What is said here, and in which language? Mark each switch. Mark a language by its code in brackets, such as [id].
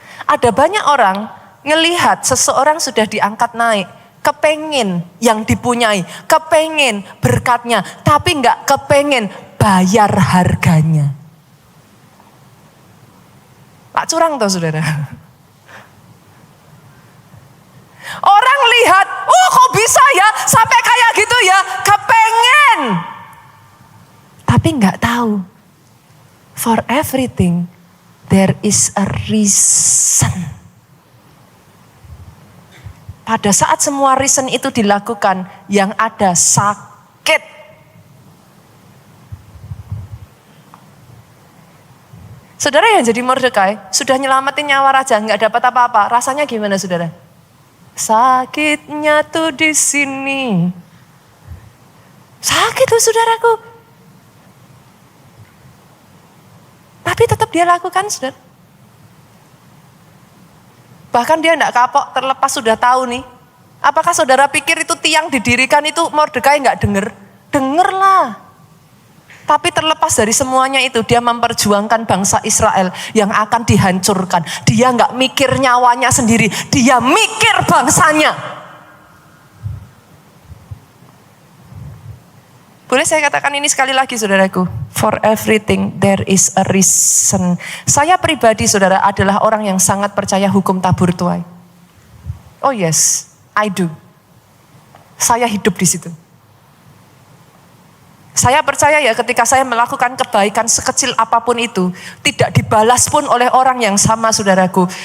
[id] Ada banyak orang ngelihat seseorang sudah diangkat naik, kepengen yang dipunyai, kepengen berkatnya, tapi enggak kepengen bayar harganya. Pak curang toh saudara. Orang lihat, oh kok bisa ya sampai kayak gitu ya, kepengen. Tapi enggak tahu. [en] For everything there is a reason. [id] Pada saat semua reason itu dilakukan, yang ada sakit. Saudara yang jadi Mordekai, sudah nyelamatin nyawa raja, nggak dapat apa-apa. Rasanya gimana saudara? Sakitnya tuh di sini. Sakit tuh saudaraku. Tapi tetap dia lakukan saudara. Bahkan dia enggak kapok, terlepas sudah tahu nih. Apakah saudara pikir itu tiang didirikan itu Mordekai enggak denger? Dengerlah. Tapi terlepas dari semuanya itu, dia memperjuangkan bangsa Israel yang akan dihancurkan. Dia enggak mikir nyawanya sendiri, dia mikir bangsanya. Boleh saya katakan ini sekali lagi saudaraku. [en] For everything there is a reason. [id] Saya pribadi saudara adalah orang yang sangat percaya hukum tabur tuai. [en] Oh yes, I do. [id] Saya hidup di situ. Saya percaya ya ketika saya melakukan kebaikan sekecil apapun itu, tidak dibalas pun oleh orang yang sama saudaraku.